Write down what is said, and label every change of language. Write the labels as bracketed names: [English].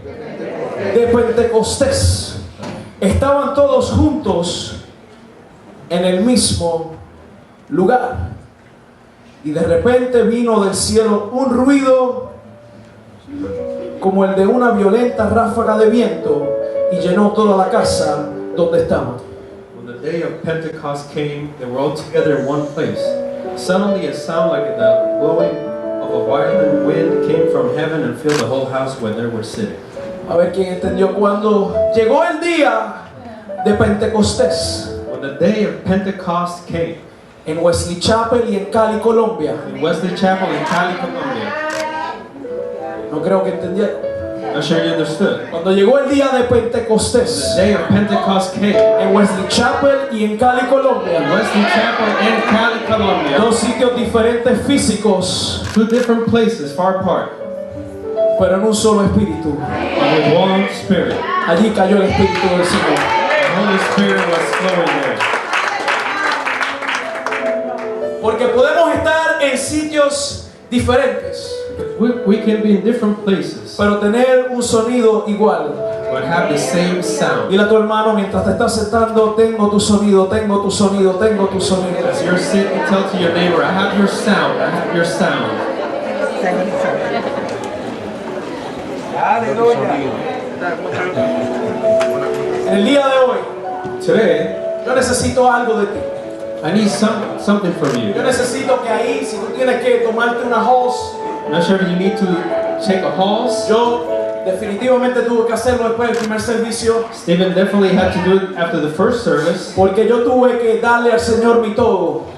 [Spanish] De Pentecostés. Estaban todos juntos en el mismo lugar. Y de repente vino del cielo un ruido como el de una violenta ráfaga de viento y llenó toda la casa donde estaban. [English] When the day of Pentecost came, they were all together in one place. Suddenly a sound like the blowing of a violent wind came from heaven and filled the whole house where they were sitting. [Spanish] A ver quién entendió. Cuando llegó el día de Pentecostés [English] When the day of Pentecost came, [Spanish] en Wesley Chapel y en Cali, Colombia, [English] in Wesley Chapel in Cali, Colombia, [Spanish] no creo que entendieron. [English] I'm sure you understood. [Spanish] Cuando llegó el día de [English] The [Spanish] Pentecostés [English] day of Pentecost came, [Spanish] en Wesley Chapel y en Cali, [English] in [Spanish] Colombia, [English] Wesley Chapel in Cali, Colombia, [Spanish] dos sitios diferentes físicos, [English] two different places far apart, [Spanish] pero en un solo espíritu. [English] but with one spirit. [Spanish] Allí cayó el espíritu del Señor. [English] The Holy Spirit was flowing there. [Spanish] Porque podemos estar en sitios diferentes, [English] We can be in different places, [Spanish] pero tener un sonido igual. [English] but have the same sound. [Spanish] Dile a tu hermano mientras te estás sentando, tengo tu sonido, tengo tu sonido, tengo tu sonido. [English] As you're sitting, tell to your neighbor, I have your sound, I have your sound. [Spanish] En el día de hoy, [English] Today, [Spanish] yo necesito algo de ti. [English] I need something from you. [Spanish] Yo necesito que ahí, si tú tienes que tomarte una host, [English] I'm not sure if you need to take a pause. [Spanish] yo definitivamente tuve que hacerlo después del primer servicio, [English] Stephen definitely had to do it after the first service [Spanish] porque yo tuve que darle al Señor mi todo.